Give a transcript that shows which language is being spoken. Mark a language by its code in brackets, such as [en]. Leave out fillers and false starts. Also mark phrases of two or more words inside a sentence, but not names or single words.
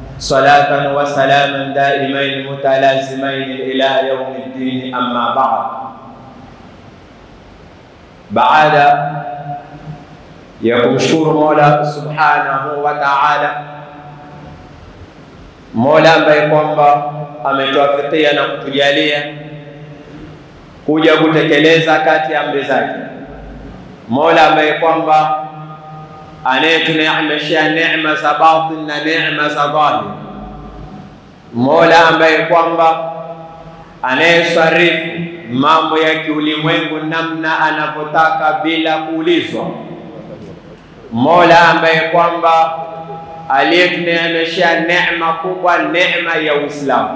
[ar] صلاة وسلاما دائمين متلازمين إلى يوم الدين. أما بعد [sw] ya kumshukuru Mola [ar] سبحانه وتعالى, [sw] Mola ambaye kwamba ametuafikia na kutujalia kuja kutekeleza kati ya amri zake, Mola ambaye kwamba anayetuneemesha neema za batin na neema za dhahir, Mola ambaye kwamba anayesarifu mambo ya kiulimwengu namna anapotaka bila kuulizwa, Mola ambaye kwamba aliyetuneemesha neema kubwa, neema ya Uislamu.